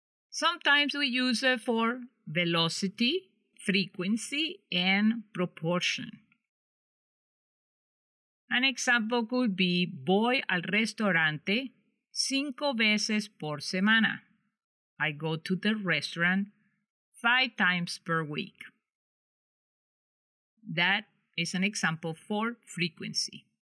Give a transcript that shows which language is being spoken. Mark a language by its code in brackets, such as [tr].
[en] Sometimes we use it for velocity, frequency, and proportion. An example could be [es] voy al restaurante 5 veces por semana. [en] I go to the restaurant 5 times per week. That is an example for frequency.